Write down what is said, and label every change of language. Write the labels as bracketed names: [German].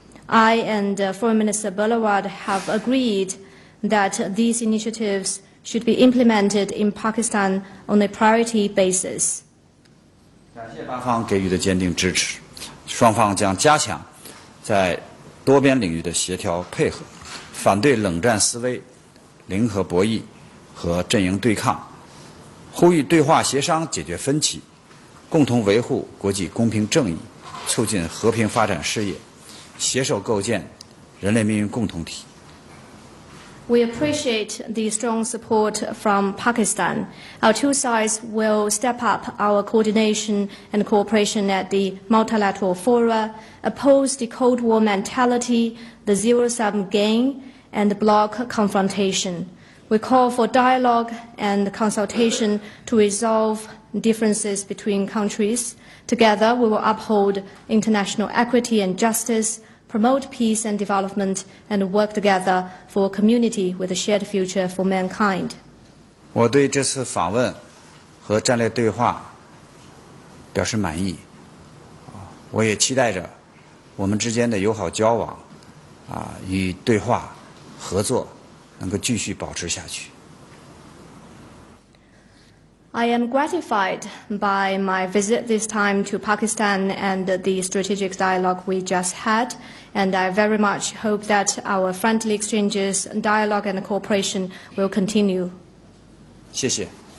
[English] I and Foreign Minister Bilawal have agreed that these initiatives should be implemented in Pakistan on a priority basis. [Chinese] 感谢巴方给予的坚定支持，双方将加强在多边领域的协调配合，反对冷战思维、零和博弈和阵营对抗，呼吁对话协商解决分歧，共同维护国际公平正义，促进和平发展事业，携手构建人类命运共同体。 [English] We appreciate the strong support from Pakistan. Our two sides will step up our coordination and cooperation at the multilateral fora, oppose the Cold War mentality, the zero-sum game, and bloc confrontation. We call for dialogue and consultation to resolve differences between countries. Together, we will uphold international equity and justice, promote peace and development, and work together for a community with a shared future for mankind. [Chinese] 我对这次访问和战略对话表示满意，我也期待着我们之间的友好交往与对话合作能够继续保持下去。 [English] I am gratified by my visit this time to Pakistan and the strategic dialogue we just had, and I very much hope that our friendly exchanges, dialogue and cooperation will continue. [Chinese] 谢谢。